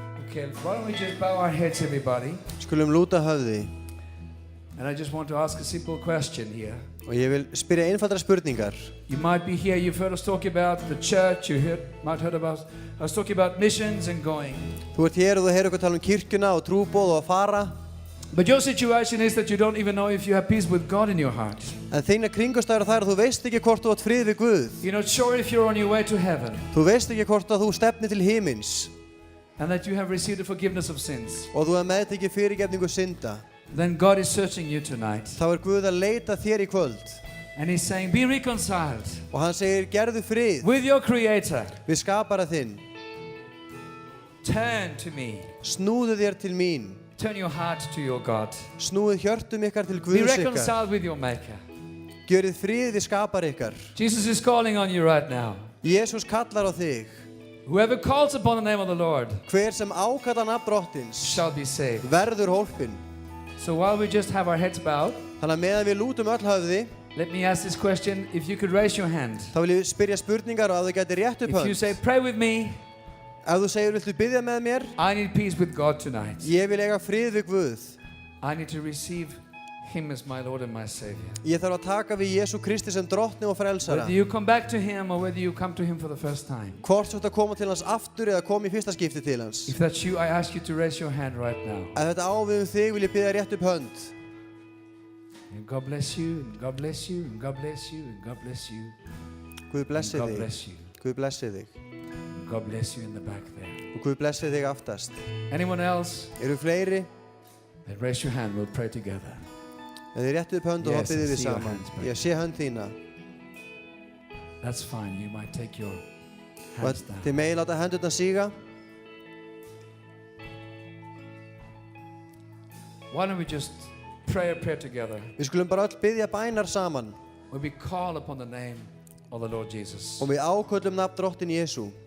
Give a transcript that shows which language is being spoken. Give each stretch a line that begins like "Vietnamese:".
English: Okay, why don't we just bow our heads, everybody?
Icelandic: Skulum lúta höfði.
English: And I just want to ask a simple question here.
Icelandic: Og ég vil spyrja einfaldra spurningar.
English: You might be here, you've heard us talk about the church, might heard about us talking about missions and going.
Icelandic: Þú ert hér og þú heyrir okkur tala kirkjuna og trúboð og að fara.
English: But your situation is that you don't even know if you have peace with God in your heart.
Icelandic: En þínar kringumstæður þær að þú veist ekki hvort þú átt frið við Guð.
English: You're not sure if you're on your way to heaven.
Icelandic: Þú veist ekki hvort að þú stefnir til himins.
English: And that you have received the forgiveness of sins.
Icelandic: Og þú hefur meðtekið fyrirgefningu synda.
English: Then God is searching you tonight.
Icelandic: Þá Guð að leita þér í kvöld.
English: And he's saying, be reconciled.
Icelandic: Og hann segir, gerðu frið.
English: With your creator.
Icelandic: Við skapara þinn.
English: Turn to me.
Icelandic: Snúðu þér til mín.
English: Turn your heart to your God.
Icelandic: Snúðu hjörtum ykkar til
English: Be
Icelandic: Guðs ykkar.
English: reconciled with your maker.
Icelandic: Gjörið frið við skapara ykkar.
English: Jesus is calling on you right now.
Icelandic: Jesus kallar á þig.
English: Whoever calls upon the name of the Lord
Icelandic: Hver sem ákallar nafn Drottins
English: shall be saved.
Icelandic: Verður hólpinn.
English: So while we just have our heads bowed,
Icelandic: Þannig að meðan við lútum öll höfði,
English: let me ask this question. If you could raise your hand.
Icelandic: Þá vil ég spyrja spurningar og að þú gæti rétt upp hönd.
English: If you say, pray with me.
Icelandic: Ef þú segir, viltu biðja með mér?
English: I need peace with God tonight.
Icelandic: Ég vil eiga frið við Guð.
English: I need to receive Him as my Lord and my Savior.
Icelandic: Ég þarf að taka við Jesú Kristi sem drottni og frelsara.
English: Whether you come back to Him or whether you come to Him for the first time.
Icelandic: Hvort þú ert að koma til hans aftur eða koma í fyrsta skipti til hans.
English: If that's you, I ask you to raise your hand right now.
Icelandic: Ef þetta á við þig, vil ég biðja rétt upp hönd.
English: And God bless you, and God bless you, and God bless you, and God bless you.
Icelandic: Guð blessi
English: God
Icelandic: þig.
English: bless you.
Icelandic: Guð blessi þig.
English: God bless you in the back there.
Icelandic: Og Guð blessi þig aftast.
English: Anyone else?
Icelandic: Eru fleiri?
English: Then raise your hand, we'll pray together.
Icelandic: Ef þið réttu upp hönd og þá biðjum við saman. Ég sé hönd þína.
English: That's fine, you might take your hands down.
Icelandic: Þið megið láta hendurnar síga.
English: Why don't we just pray a prayer together?
Icelandic: Við skulum bara öll biðja bænar saman.
English: When we call upon the name of the Lord Jesus.
Icelandic: Og við áköllum nafn Drottin Jesú.